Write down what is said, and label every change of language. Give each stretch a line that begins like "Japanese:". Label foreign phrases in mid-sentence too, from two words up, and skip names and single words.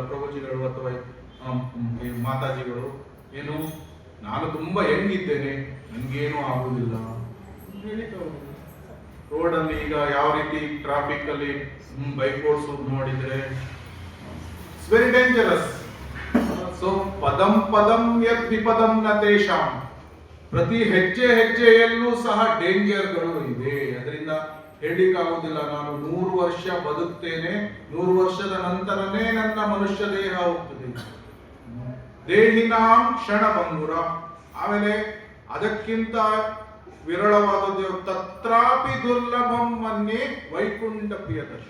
Kannada: ಪ್ರಭುಜಿಗಳು ಅಥವಾ ಈ ಮಾತಾಜಿಗಳು ಏನು, ನಾನು ತುಂಬಾ ಹೆಂಗಿದ್ದೇನೆ, ನನ್ಗೇನು ಆಗುವುದಿಲ್ಲ. ರೋಡಲ್ಲಿ ಈಗ ಯಾವ ರೀತಿ ಟ್ರಾಫಿಕ್ ಅಲ್ಲಿ ಬೈಕ್ ಓಡಿಸೋದು ನೋಡಿದ್ರೆ
English: It's very dangerous.
Sanskrit: ಸೊ ಪದಂ ಪದಂ ಯತ್ ವಿಪದಂ ನ ತೇಷಾಂ,
Kannada: ಪ್ರತಿ ಹೆಜ್ಜೆ ಹೆಜ್ಜೆಯಲ್ಲೂ ಸಹ ಡೇಂಜರ್ಗಳು ಇದೆ. ಅದರಿಂದ ಹೇಳಿಕ್ಕಾಗುವುದಿಲ್ಲ ನಾನು 100 ವರ್ಷ ಬದುಕ್ತೇನೆ, 100 ವರ್ಷದ ನಂತರನೇ ನನ್ನ ಮನುಷ್ಯ ದೇಹ ಹೋಗ್ತದೆ.
Sanskrit: ದೇಹಿನಾಂ ಕ್ಷಣಭಂಗುರ.
Kannada: ಆಮೇಲೆ ಅದಕ್ಕಿಂತ ವಿರಳವಾದದ್ದು
Sanskrit: ತತ್ರಾಪಿ ದುರ್ಲಭಂ ಮನ್ಯೆ ವೈಕುಂಠ ಪ್ರಿಯದರ್ಶಿ.